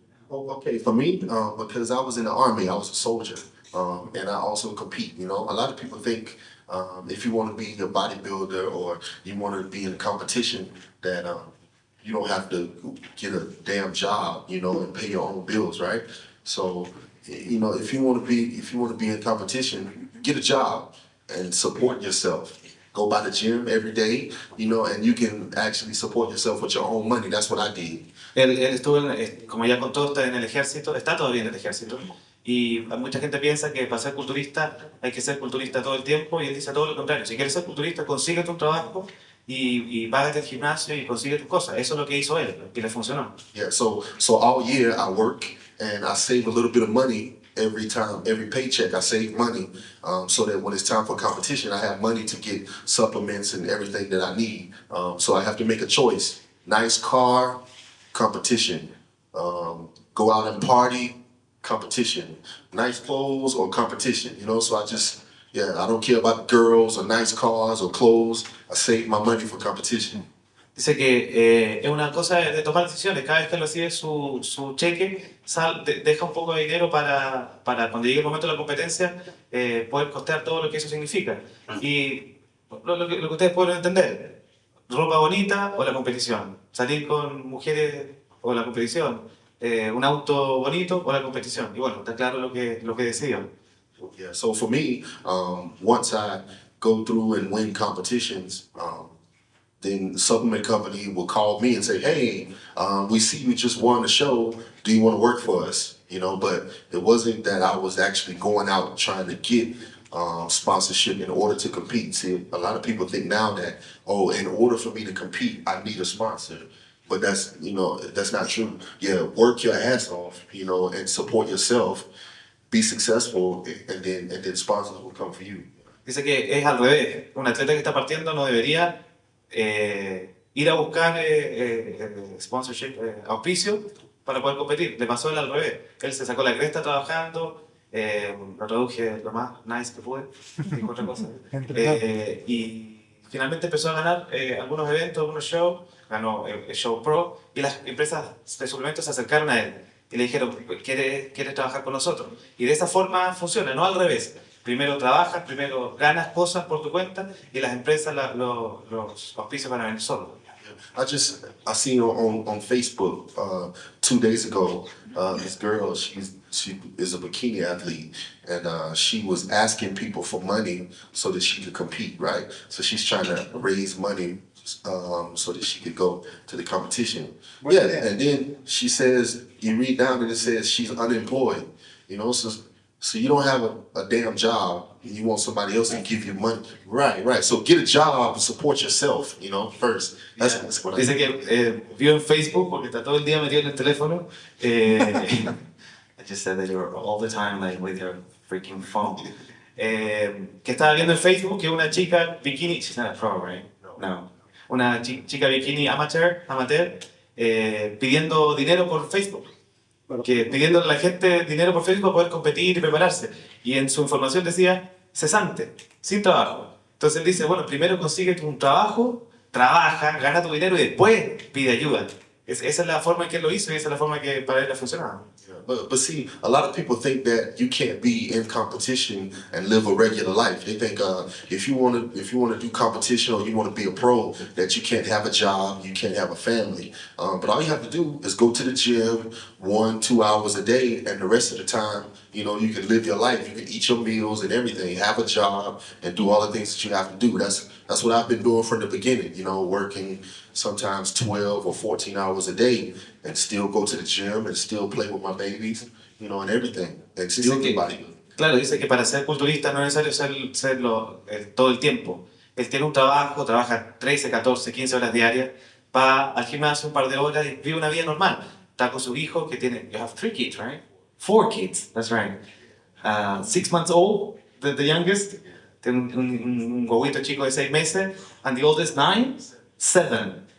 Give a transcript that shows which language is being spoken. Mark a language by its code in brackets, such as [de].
[en] Okay, for me, because I was in the Army, I was a soldier, and I also compete, A lot of people think if you want to be a bodybuilder or you want to be in a competition that you don't have to get a damn job, and pay your own bills, right? So, if you want to be in competition, get a job and support yourself. Go by the gym every day, and you can actually support yourself with your own money. That's what I did. [es] Él estuvo, como ya contó, está en el ejército, está todavía en el ejército, y mucha gente piensa que para ser culturista hay que ser culturista todo el tiempo, y él dice todo lo contrario: si quieres ser culturista, consíguete un trabajo y págate el gimnasio y consigue tus cosas. Eso es lo que hizo él, y le funcionó. [en] Yeah, so all year I work and I save a little bit of money every paycheck I save money, so that when it's time for competition, I have money to get supplements and everything that I need. So I have to make a choice: nice car, competition; go out and party, competition; nice clothes or competition. So I don't care about girls or nice cars or clothes. I save my money for competition. [es] Dice que es una cosa de tomar decisiones. Cada vez que recibe su cheque, deja un poco de dinero para cuando llegue el momento de la competencia, poder costear todo lo que eso significa. Y lo que ustedes pueden entender: ropa bonita o la competición, salir con mujeres o la competición, un auto bonito o la competición. Y bueno, está claro lo que decidió. [en] Yeah, so for me, once I go through and win competitions, then the supplement company will call me and say, hey, we see you just won a show. Do you want to work for us? But it wasn't that I was actually going out trying to get sponsorship in order to compete. See, a lot of people think now that, in order for me to compete, I need a sponsor. But that's not true. Yeah, work your ass off, and support yourself, be successful, and then sponsors will come for you. [es] Dice que es al revés. Un atleta que está partiendo no debería ir a buscar sponsorship, auspicio, para poder competir. Le pasó él al revés. Él se sacó la cresta trabajando Lo traduje lo más nice que pude, dijo otra cosa. Y finalmente empezó a ganar algunos eventos, algunos shows, ganó el Show Pro, y las empresas de suplementos se acercaron a él y le dijeron, ¿quieres trabajar con nosotros? Y de esa forma funciona, no al revés. Primero trabajas, primero ganas cosas por tu cuenta y las empresas, los auspicios van a venir solos. [en] I seen on Facebook 2 days ago, this girl, she is a bikini athlete, and she was asking people for money so that she could compete, right? So she's trying to raise money so that she could go to the competition. Yeah, and then she says, you read down and it says she's unemployed, you know, so you don't have a damn job and you want somebody else to give you money. Right. So get a job and support yourself, you know, first. That's what I [es] Dice que vio en Facebook, porque está todo el día metido en el teléfono. [en] I just said that you're all the time like with your freaking phone. [es] Que estaba viendo en Facebook que una chica bikini, [en] she's not a pro, right? [es] No. Una chica bikini amateur, pidiendo dinero por Facebook. Que pidiendo a la gente dinero por Facebook para poder competir y prepararse. Y en su información decía cesante, sin trabajo. Entonces él dice, bueno, primero consigue un trabajo, trabaja, gana tu dinero y después pide ayuda. Esa es la forma en que él lo hizo y esa es la forma que para él ha funcionado. [en] But see, a lot of people think that you can't be in competition and live a regular life. They think if you want to do competition or you want to be a pro, that you can't have a job, you can't have a family. But all you have to do is go to the gym 1-2 hours a day, and the rest of the time, you know, you can live your life. You can eat your meals and everything, have a job, and do all the things that you have to do. That's what I've been doing from the beginning. You know, working sometimes 12 or 14 hours a day, and still go to the gym and still play with my babies, you know, and everything, and still get bodybuilding. [es] Claro, dice que para ser culturista no es necesario serlo todo el tiempo. Él tiene un trabajo, trabaja 13, 14, 15 horas diarias, va al gimnasio un par de horas y vive una vida normal. Está con su hijo que tiene, [en] you have 3 kids, right? 4 kids, that's right. 6 months old, the youngest, [es] tiene un huevito chico de 6 meses, [en] and the oldest 9, 7.